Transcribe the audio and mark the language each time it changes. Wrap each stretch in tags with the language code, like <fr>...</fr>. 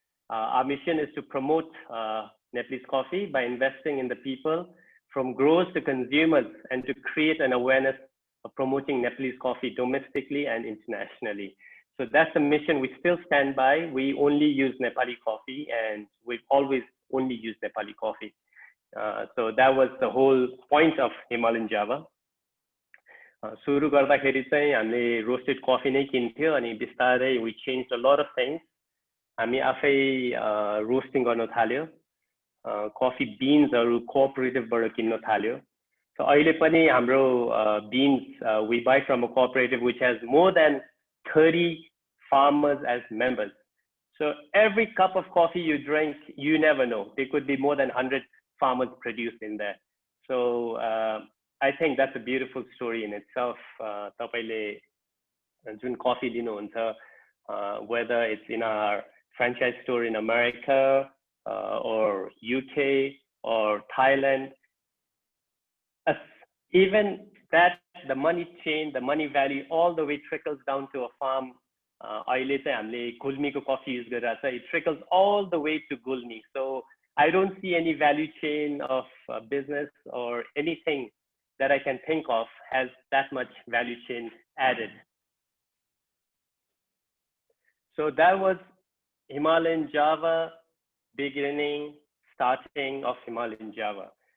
<en>Our mission is to promote Nepalese coffee by investing in the people, from growers to consumers, and to create an awareness of promoting Nepalese coffee domestically and internationally. So that's the mission we still stand by. We only use Nepali coffee, and we've always only used Nepali coffee. So that was the whole point of Himalayan Java.</en> <ne>सुरु गर्दाखेरि चाहिँ हामीले roasted coffee नै किन्थ्यो, अनि बिस्तारै</ne> <en>we changed a lot of things.</en> <ne>हामी आफै roasting गर्न थाल्यो, कफी बिन्सहरु कोअपरेटिभबाट किन्न थाल्यो.</ne> <en>So</en> <ne>अहिले पनि हाम्रो</ne> <en>beans we buy from a cooperative which has more than 30 farmers as members. So every cup of coffee you drink, you never know. There could be more than 100 farmers produced in there. So I think that's a beautiful story in itself.</en> <ne>Tapaile jun coffee dinunhuncha,</ne> <en>whether it's in our franchise store in America or UK or Thailand, even that, the money chain, the money value, all the way trickles down to a farm.</en> <ne>अहिले चाहिँ हामीले गुल्मीको coffee use गरिरहेछ.</ne> <en>It trickles all the way to Gulmi. So I don't see any value chain of business or anything that I can think of has that much value chain added. So that was Himalayan Java, beginning, starting of Himalayan Java.</en>